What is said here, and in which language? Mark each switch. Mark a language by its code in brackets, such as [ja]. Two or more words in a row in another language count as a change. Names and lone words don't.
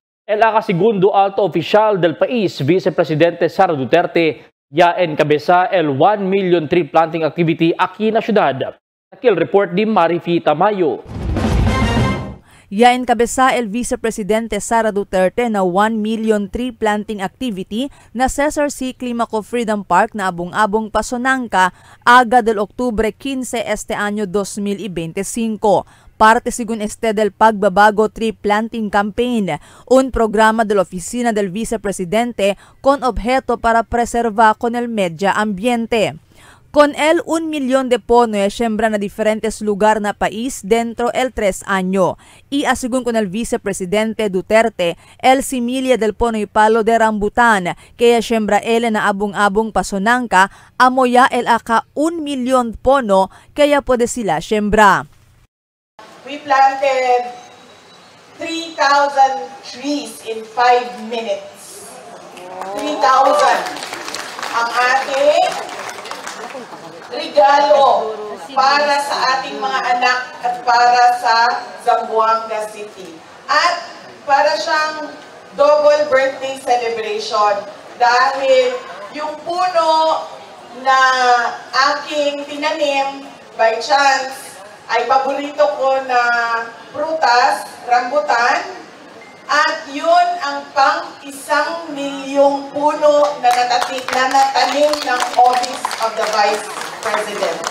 [cbk] El segundo alto oficial del país, Vicepresidente Sara Duterte, ya encabeza el [en] 1 million tree planting activity [cbk] aquí en la ciudad. Aquí el report de Marifi Tamayo. Ya encabeza el Vicepresidente Sara Duterte na [en] 1 million tree planting activity [cbk] na Cesar C. Climaco Freedom Park na abong-abong Pasonanca aga del Octubre 15 este año 2025. Parte según este del Pagbabago Tree Planting Campaign, un programa de la Oficina del Vicepresidente con objeto para preservar con el medio ambiente. Con el 1 millón de pono siembra na diferentes lugar na país dentro el 3 año. Y asigun con el Vicepresidente Duterte, el similia del pono y palo de rambutan, kaya siembra el na abong-abong Pasonanca, amoya el aka 1 million pono, kaya pwede sila siembra. [en] We planted 3,000 trees in 5 minutes. 3,000. [tl] Ang ating regalo para sa ating mga anak at para sa Zamboanga City. At para siyang [en] double birthday celebration [tl] dahil yung puno na aking tinanim [en] by chance [tl] ay paborito ko na prutas, rambutan, at yun ang pang 1 milyong puno na natanim ng Office of the Vice President.